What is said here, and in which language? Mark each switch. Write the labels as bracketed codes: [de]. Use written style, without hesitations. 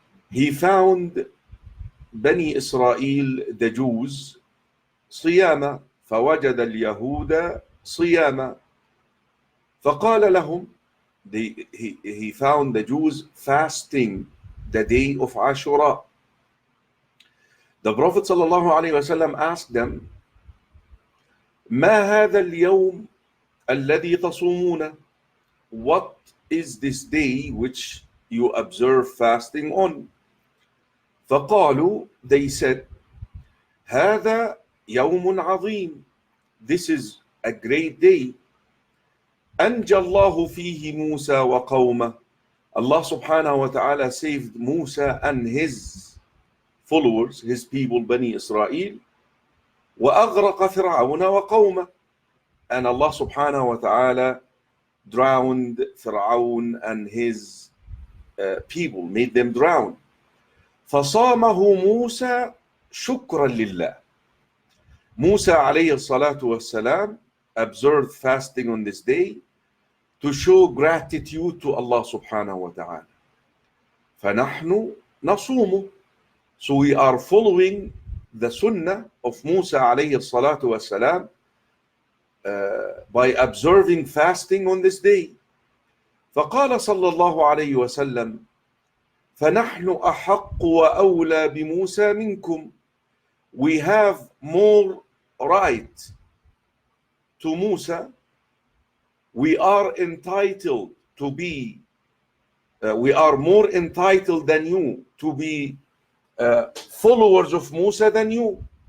[en] he found Bani Israel, the Jews, [ar] صياما فوجد اليهود صياما فقال لهم, [en] he found the Jews fasting the day of Ashura. The Prophet ﷺ asked them, [ar] ما هذا اليوم الذي تصومون? [en] What is this day which you observe fasting on? [ar] فقالوا, [en] they said, [ar] هذا يوم عظيم. [en] This is a great day. [ar] أنجى الله فيه موسى وقومه. [en] Allah subhanahu wa ta'ala saved Musa and his followers, his people, Bani Israel. [ar] وأغرق فرعون وقومه. [en] And Allah subhanahu wa ta'ala drowned Fir'aun and his people, made them drown. [ar] فصامه موسى شكرا لله. [en] Musa alayhi salatu wassalam observed fasting on this day to show gratitude to Allah subhanahu wa ta'ala. [ar] فَنَحْنُ نَصُومُ. [en] So we are following the sunnah of Musa alayhi salatu wassalam by observing fasting on this day. [ar] فقال صلى الله عليه وسلم فَنَحْنُ أَحَقُّ وَأَوْلَى بِمُوسَى مِنْكُمْ. [en] We have more right to Musa. We are entitled to be, we are more entitled than you to be followers of Musa than you.